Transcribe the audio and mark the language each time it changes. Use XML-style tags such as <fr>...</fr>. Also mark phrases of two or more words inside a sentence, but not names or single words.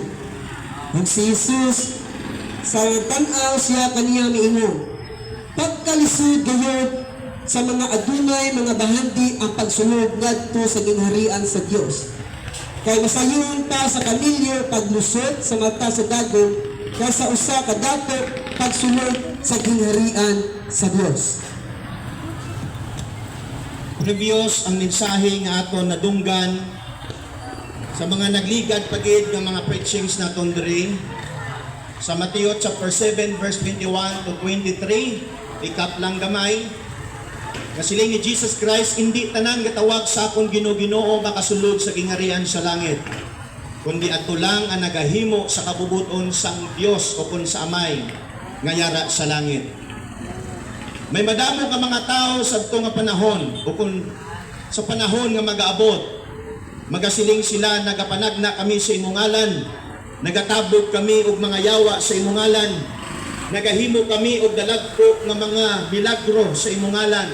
<ceb>Ug si Jesus sa tan-aw siya kaniya miingon, pagkalisod gayud sa mga adunay mga bahandi ang pagsunod ngadto sa gingharian sa Dios. Kay masayon pa sa kanilyo paglusot sa mata sa dagom kay sa usa ka dato pagsunod sa gingharian sa Dios.</ceb> <hil>Previous ang mensahe nga aton nadunggan sa mga nagligad pagid nga mga preachings naton diri sa Mateo chapter 7 verse 21 to 23. Recap lang gamay. Kasiling ni Jesus Christ, hindi tanan gatawag sa akong Ginoo makasulod sa gingharian sa langit, kundi adto lang ang nagahimo sa kabubuton sang Dios o kun sa Amay nga yara sa langit. May madamo ka mga tao sa adto nga panahon o kun sa panahon nga mag-aabot, magasiling sila, nagapanagna kami sa imong ngalan, nagatabog kami og mga yawa sa imong ngalan, nagahimo kami og dalagko nga mga milagro sa imong ngalan.</hil>